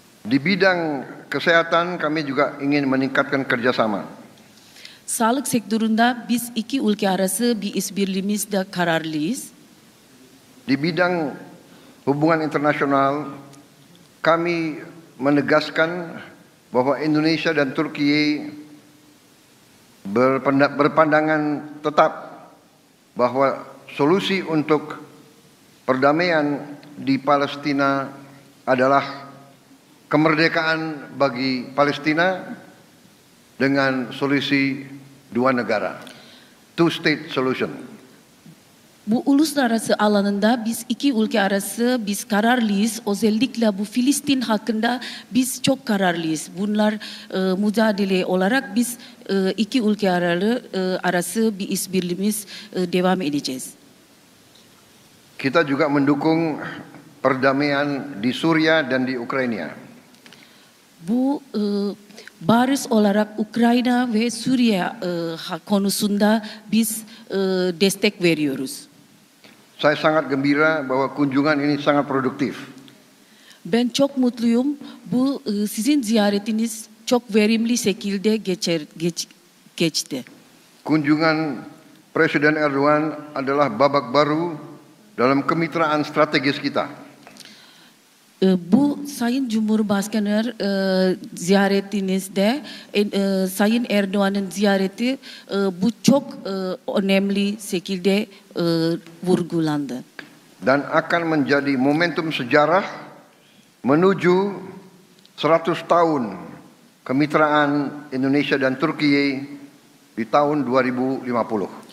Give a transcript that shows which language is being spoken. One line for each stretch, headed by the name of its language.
Indonesian: Di bidang kesehatan kami juga ingin meningkatkan kerjasama.
Turkish: Sağlık sektöründe biz iki ülke arası bir işbirliğimizde kararlıyız.
Indonesian: Di bidang hubungan internasional kami menegaskan bahwa Indonesia dan Turkiye berpandangan tetap bahwa solusi untuk perdamaian di Palestina adalah kemerdekaan bagi Palestina dengan solusi dua negara,
English: two-state solution.
Turkish: Bu uluslararası alanında biz iki ülke arası biz kararlıyız. Özellikle bu Filistin hakkında biz çok kararlıyız. Bunlar mücadele olarak biz iki ülke arası bir işbirliğimiz devam edeceğiz.
Indonesian: Kita juga mendukung perdamaian di Suriah dan di Ukraina.
Turkish: Bu barış olarak Ukrayna ve Suriye konusunda biz destek veriyoruz.
Indonesian: Saya sangat gembira bahwa kunjungan ini sangat produktif.
Turkish: Ben çok mutluyum. Bu sizin ziyaretiniz çok verimli şekilde geçti.
Indonesian: Kunjungan Presiden Erdogan adalah babak baru dalam kemitraan strategis kita.
Turkish: Bu Sayın Cumhurbaşkanı ziyaretinizde Sayın Erdoğan'ın ziyareti bu çok önemli şekilde vurgulandı.
Indonesian: Dan akan menjadi momentum sejarah menuju 100 tahun kemitraan Indonesia dan Turkiye di tahun 2050.